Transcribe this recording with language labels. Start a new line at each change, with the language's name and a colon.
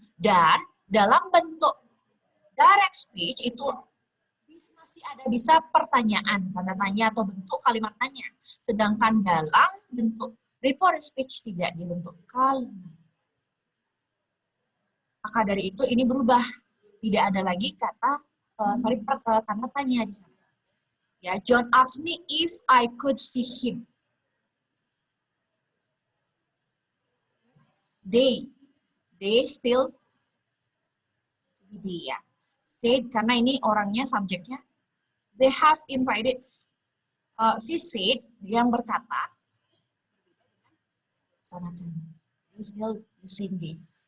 Indonesian: Dan dalam bentuk direct speech itu masih ada bisa pertanyaan, tanda tanya atau bentuk kalimat tanya. Sedangkan dalam bentuk reported speech tidak dibentuk kalimat. Maka dari itu ini berubah. Tidak ada lagi kata, tanda tanya di sana.
English: Ya, John asked me if I could see him. They still dia.
Indonesian: Said, karena ini orangnya, subjeknya.
English: They have invited, she said,
Indonesian: yang berkata,
English: they still using they.